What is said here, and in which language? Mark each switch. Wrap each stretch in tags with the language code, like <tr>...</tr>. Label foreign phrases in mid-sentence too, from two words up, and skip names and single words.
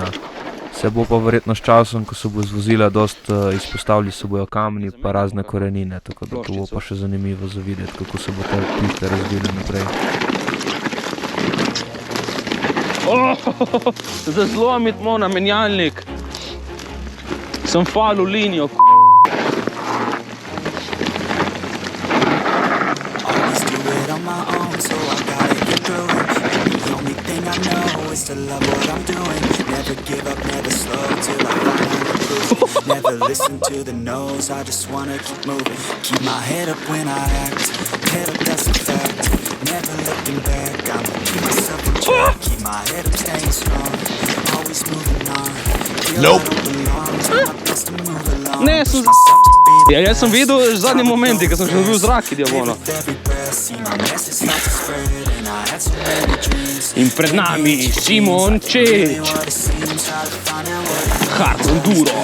<sl>Se bo pa verjetno s časom, ko se bo zvozila, dost izpostavili se bojo kamni pa razne korenine, tako da to bo pa še zanimivo za videti, kako se bo te piste razvile naprej. Zazlomit mo na menjalnik. Sem falil linijo,</sl> <en>to love what I'm doing, never give up, never slow till I find the proof. Never listen to the no's, I just wanna keep moving. Keep my head up when I act, head up, that's a fact. Never looking back, I'ma keep myself in check. Keep my head up, staying strong, always moving on. Nope.</en> <sl>Ne, jaz sem videl zadnji momenti, ko sem še dobil zrak, idiomono. In pred nami Simon Čeč. Hard Enduro.</sl>